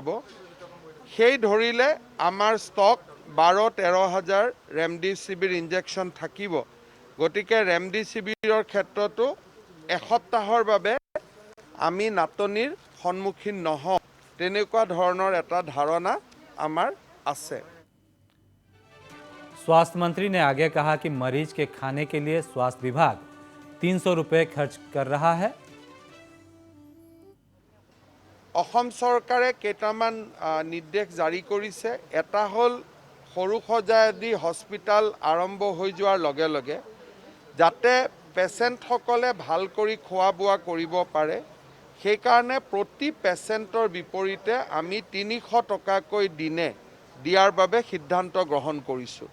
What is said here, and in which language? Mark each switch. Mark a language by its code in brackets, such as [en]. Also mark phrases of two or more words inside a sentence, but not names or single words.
[as] সেই ধৰিলে আমাৰ ষ্টক 12-13,000 ৰেমডেচিভিৰ ইনজেকশ্যন থাকিব। গতিকে ৰেমডেচিভিৰৰ ক্ষেত্ৰতো এসপ্তাহৰ বাবে আমি নাটনিৰ সন্মুখীন নহওঁ তেনেকুৱা ধৰণৰ এটা ধাৰণা আমাৰ আছে। [hi] स्वास्थ्य मंत्री ने आगे कहा कि मरीज के खाने के लिए स्वास्थ्य विभाग 300 रुपये खर्च कर रहा है। [as] অসম চৰকাৰে কেইটামান নিৰ্দেশ জাৰি কৰিছে। এটা হ'ল সৰুসজাই আদি হস্পিটাল আৰম্ভ হৈ যোৱাৰ লগে লগে যাতে পেচেণ্টসকলে ভাল কৰি খোৱা বোৱা কৰিব পাৰে সেইকাৰণে প্ৰতি পেচেণ্টৰ বিপৰীতে আমি 300 টকাকৈ দিনে দিয়াৰ বাবে সিদ্ধান্ত গ্ৰহণ কৰিছোঁ।